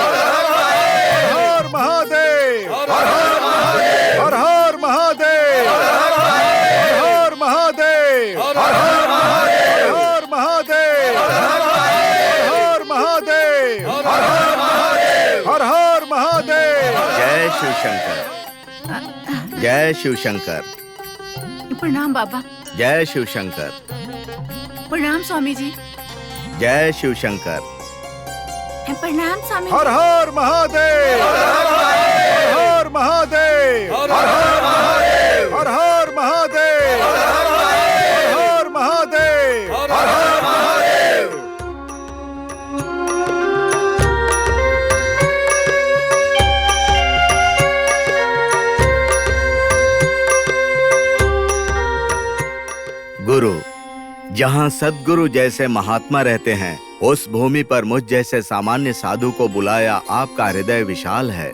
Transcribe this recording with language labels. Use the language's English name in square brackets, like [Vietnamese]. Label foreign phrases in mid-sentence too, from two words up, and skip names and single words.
[Hindi] हर हर महादेव। हर हर महादेव। हर हर महादेव। हर हर महादेव। हर हर महादेव। हर महादेव। हर हर महादेव। हर हर महादेव। जय शिव शंकर। जय शिव शंकर। प्रणाम बाबा। जय शिव शंकर। प्रणाम स्वामी जी। जय शिव शंकर। प्रणाम स्वामी। हर हर महादेव। हर हर महादेव। हर हर महादेव। हर हर महादेव। हर हर महादेव। हर हर महादेव। गुरु, जहाँ सद्गुरु जैसे महात्मा रहते हैं, उस भूमि पर मुझ जैसे सामान्य साधु को बुलाया आपका हृदय विशाल है।